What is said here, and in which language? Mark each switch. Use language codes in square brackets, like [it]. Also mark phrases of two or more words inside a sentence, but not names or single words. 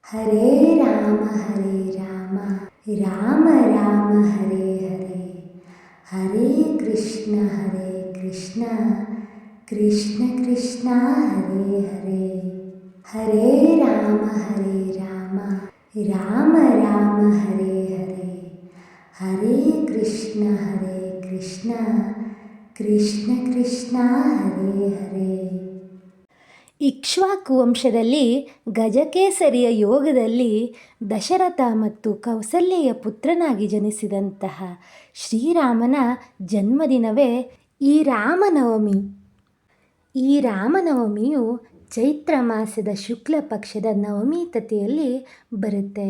[sa] ಹರೇ ರಾಮ ರಾಮ ರಾಮ ಹರೇ ಹರೇ, ಹರೇ ಕೃಷ್ಣ ಕೃಷ್ಣ ಕೃಷ್ಣ ಹರೇ ಹರೇ. ಹರೇ ರಾಮ ರಾಮ ರಾಮ ಹರೇ ಹರೇ, ಹರೇ ಕೃಷ್ಣ ಕೃಷ್ಣ ಕೃಷ್ಣ ಹರೇ ಹರೇ. [kn] ಇಕ್ಷ್ವಾಕು ವಂಶದಲ್ಲಿ ಗಜಕೇಸರಿಯ ಯೋಗದಲ್ಲಿ ದಶರಥ ಮತ್ತು ಕೌಸಲ್ಯೆಯ ಪುತ್ರನಾಗಿ ಜನಿಸಿದಂತಹ ಶ್ರೀರಾಮನ ಜನ್ಮದಿನವೇ ಈ ರಾಮನವಮಿ. ಈ ರಾಮನವಮಿಯು ಚೈತ್ರ ಮಾಸದ ಶುಕ್ಲ ಪಕ್ಷದ ನವಮಿ ತಿಥಿಯಲ್ಲಿ ಬರುತ್ತೆ.